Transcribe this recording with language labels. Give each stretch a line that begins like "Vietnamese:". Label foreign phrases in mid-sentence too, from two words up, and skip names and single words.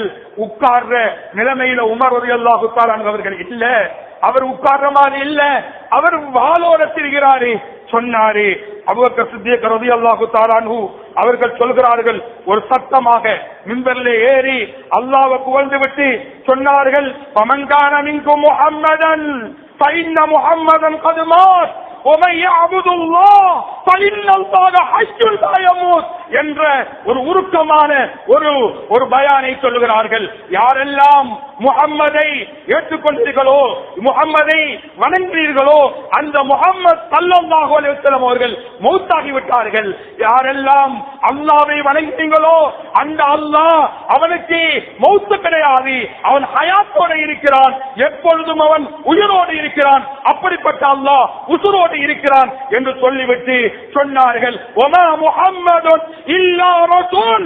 Tamil: உட்கார்ற நிலைமையில உமர்
Arabic: رضي الله تعالى
Tamil: அவர்கள் இல்ல, அவர் உட்கார்ற மாதிரி இல்ல, அவர் வாளோட திரிகிறாரு சொன்னாரு. அபூபக்கர் சித்தீக்
Arabic: رضي الله تعالى عنه
Tamil: அவர்கள் சொல்கிறார்கள், ஒரு சத்தமாக மிம்பரிலே ஏறி அல்லாஹ்வை புகழ்ந்து விட்டு சொன்னார்கள்,
Arabic: "فمن كان منكم محمدا فإن محمدا قد مات ومن يعبد الله فإن الله حي لا يموت"
Tamil: என்ற ஒரு உருக்கமான ஒரு பயானை சொல்லுகிறார்கள். யாரெல்லாம் முஹம்மதை ஏற்றுக்கொண்டீர்களோ, முஹம்மதை வணங்குகிறீர்களோ, அந்த முஹம்மது
Arabic: صلى الله عليه وسلم
Tamil: அவர்கள் மௌத்தாகி விட்டார்கள். யாரெல்லாம் அல்லாஹ்வை வணங்குகிறீர்களோ, அந்த அல்லாஹ் அவனுக்கு மௌத் கிடையாது, அவன் ஹயாத்தோடு இருக்கிறான், எப்பொழுதும் அவன் உயிரோடு இருக்கிறான், அப்படிப்பட்ட அல்லாஹ் உசுரோடு இருக்கிறான் என்று சொல்லிவிட்டு சொன்னார்கள்,
Arabic: "وما محمد إلا رسول."